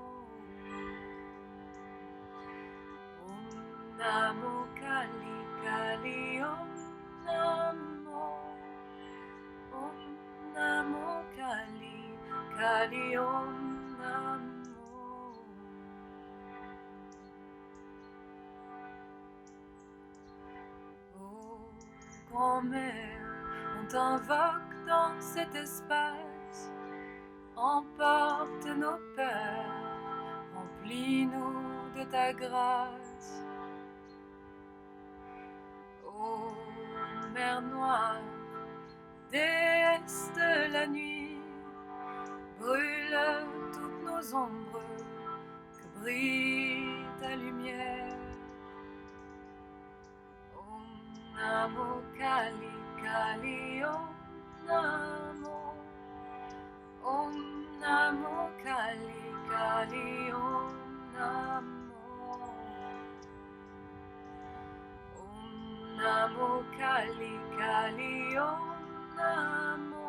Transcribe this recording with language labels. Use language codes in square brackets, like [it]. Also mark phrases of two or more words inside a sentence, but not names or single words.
[sa] नमो काली, काली ॐ नमो. ॐ नमो काली, काली ॐ नमो. [fr] Oh, grand-mère, on t'invoque dans cet espace. Emporte nos peurs, remplis-nous de ta grâce. Ô mer noire, déesse de la nuit, brûle toutes nos ombres, que brille ta lumière. [sa] ॐ नमो काली, काली ॐ नमो. ॐ नमो काली, काली ॐ नमो. ॐ नमो काली, काली ॐ नमो.